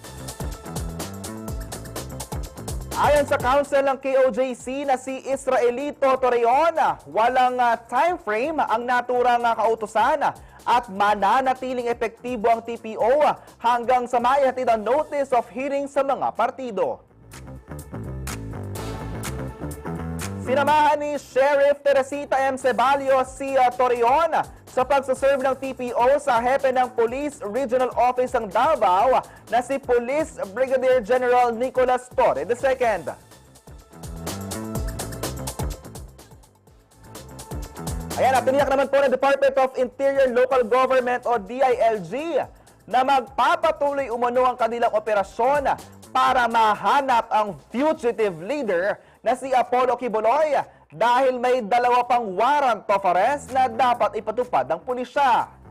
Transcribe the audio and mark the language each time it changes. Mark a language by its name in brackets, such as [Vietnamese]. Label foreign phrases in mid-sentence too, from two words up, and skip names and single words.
[Filipino] Ayon sa counsel ng KOJC na si Israelito Torreon, walang [English] time frame [Filipino] ang naturang kautusan at mananatiling epektibo ang TPO hanggang sa maihatid ang [English] notice of hearing [Filipino] sa mga partido. Sinamahan ni Sheriff Teresita M. Ceballos si Torreon sa pagsaserve ng TPO sa hepe ng Police Regional Office ng Davao na si Police Brigadier General Nicolas Torre II. Ayan, tiniyak naman po ng Department of Interior Local Government o DILG na magpapatuloy umano ang kanilang operasyon para mahanap ang [English] fugitive leader [Filipino] na si Apollo Kibuloy dahil may 2 pang [English] warrant of arrest [Filipino] na dapat ipatupad ng pulisya.